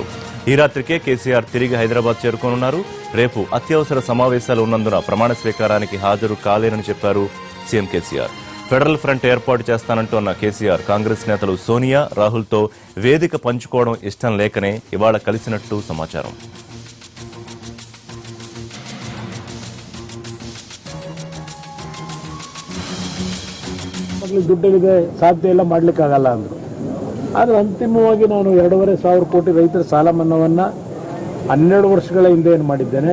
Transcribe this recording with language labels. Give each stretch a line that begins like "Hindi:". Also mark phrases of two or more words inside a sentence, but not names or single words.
Telugu: ఈ రాత్రికే కేసీఆర్ తిరిగి హైదరాబాద్ చేరుకోనున్నారు. రేపు అత్యవసర సమావేశాలు ఉన్నందున ప్రమాణ స్వీకారానికి హాజరు కాలేరని చెప్పారు సీఎం కేసీఆర్. ఫెడరల్ ఫ్రంట్ ఏర్పాటు చేస్తానంటోన్న కేసీఆర్ కాంగ్రెస్ నేతలు సోనియా, రాహుల్తో వేదిక పంచుకోవడం ఇష్టం లేకనే ఇవాళ కలిసినట్లు సమాచారం.
Kannada: ದುಡ್ಡಿಗೆ ಸಾಧ್ಯ ಇಲ್ಲ, ಮಾಡಲಿಕ್ಕಾಗಲ್ಲ ಅಂದರು. ಆದರೆ ಅಂತಿಮವಾಗಿ ನಾನು 2,500 ಕೋಟಿ ರೈತರ ಸಾಲ ಮನ್ನಾವನ್ನು 12 ವರ್ಷಗಳ ಹಿಂದೆ ಏನು ಮಾಡಿದ್ದೇನೆ.